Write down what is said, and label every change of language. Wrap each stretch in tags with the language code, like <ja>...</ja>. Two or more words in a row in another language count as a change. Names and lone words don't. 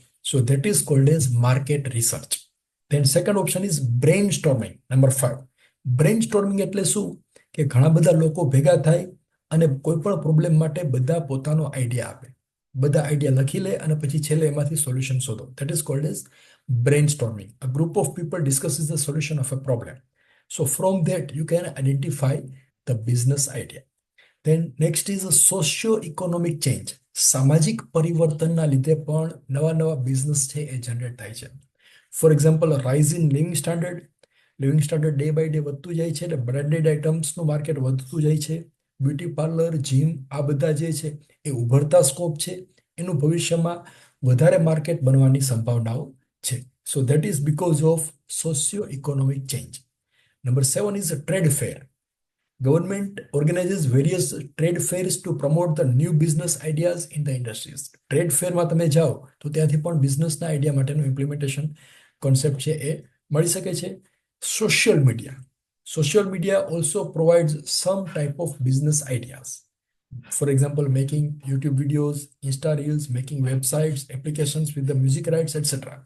<en>So that is called as market research. Then second option is brain storming.</en> <gu>નંબર 5,</gu> <en>brain storming</en> <gu>એટલે શું? કે ઘણા બધા લોકો ભેગા થાય અને કોઈ પણ પ્રોબ્લેમ માટે બધા પોતાનો આઈડિયા આપે, બધા આઈડિયા લખી લે અને પછી છેલ્લે એમાંથી સોલ્યુશન શોધો.</gu> <en>That is called as brainstorming. A group of people discusses the solution of a problem. So from that you can identify the business idea. Then next is a socio-economic change.</en> <gu>સામાજિક પરિવર્તનના લીધે પણ નવા નવા બિઝનેસ છે એ જનરેટ થાય છે.</gu> <en>for example rise in living standard day by day</en> <gu>વધતું જાય છે એટલે બ્રાન્ડેડ આઇટમ્સનું માર્કેટ વધતું જાય છે.</gu> <en>beauty parlour,</en> <gu>જીમ, આ બધા જે છે એ ઉભરતા સ્કોપ છે. એનું ભવિષ્યમાં વધારે માર્કેટ બનવાની સંભાવનાઓ છે.</gu> <en>So that is because of socio economic change. નંબર 7 is a trade fair. Government organizes various trade fairs to promote the new business ideas in the industries.</en> <gu>ટ્રેડ ફેરમાં તમે જાઓ તો ત્યાંથી પણ બિઝનેસના આઈડિયા માટેનું</gu> <en>implementation concept</en> <gu>છે એ મળી શકે છે.</gu> <en>Social media also provides some type of business ideas. For example making YouTube videos, Insta reels, making websites, applications with the music rights etcetera.</en>